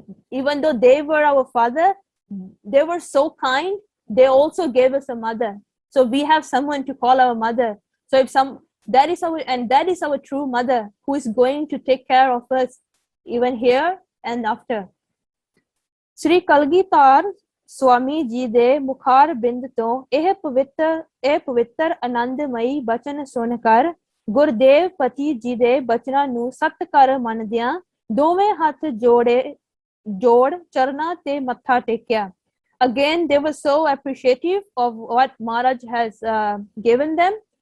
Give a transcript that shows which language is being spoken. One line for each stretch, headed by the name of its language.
English: Even though they were our father, they were so kind, they also gave us a mother. So we have someone to call our mother. So that is our true mother, who is going to take care of us even here and after.
Punjabi: Sri Kalgitar Swami ਜੀ ਦੇ ਮੁਖਾਰ ਬਿੰਦ ਤੋਂ ਇਹ ਪਵਿੱਤਰ ਆਨੰਦਮਈ ਬਚਨ ਸੁਣ ਕਰ ਗੁਰਦੇਵ ਪਤੀ ਜੀ ਦੇ ਬਚਨਾਂ ਨੂੰ ਸਤ ਕਰ ਮੰਨਦਿਆਂ ਦੋਵੇਂ ਹੱਥ ਜੋੜ ਚਰਨਾਂ ਤੇ ਮੱਥਾ ਟੇਕਿਆ.
English: Again, they were so appreciative of what Maharaj has given them.